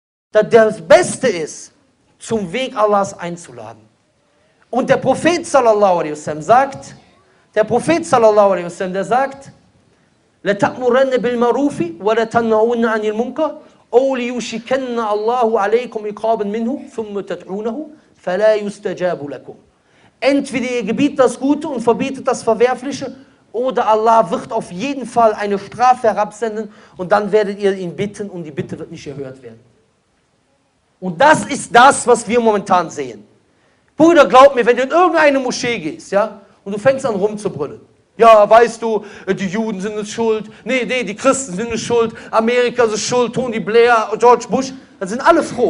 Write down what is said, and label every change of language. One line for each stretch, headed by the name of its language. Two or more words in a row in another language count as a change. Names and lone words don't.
German: dass das Beste ist, zum Weg Allahs einzuladen. Und der Prophet
Arabic: صلى الله عليه وسلم
German: sagt, der sagt,
Arabic: لَتَأْمُرَنَّ بِالْمَعْرُوفِ وَلَتَنْهَوْنَ عَنِ الْمُنكَرِ أَوْ لِيُوشِكَنَّ اللَّهُ عَلَيْكُمْ عِقَابًا مِنْهُ ثُمَّ تَدْعُونَهُ فَلَا يُسْتَجَابُ لَكُمْ.
German: Entweder ihr gebietet das Gute und verbietet das Verwerfliche, oder Allah wird auf jeden Fall eine Strafe herabsenden und dann werdet ihr ihn bitten und die Bitte wird nicht erhört werden. Und das ist das, was wir momentan sehen. Bruder, glaub mir, wenn du in irgendeine Moschee gehst, ja, und du fängst an rumzubrüllen, ja, weißt du, die Juden sind es schuld, nee, die Christen sind es schuld, Amerika ist es schuld, Tony Blair, George Bush, dann sind alle froh.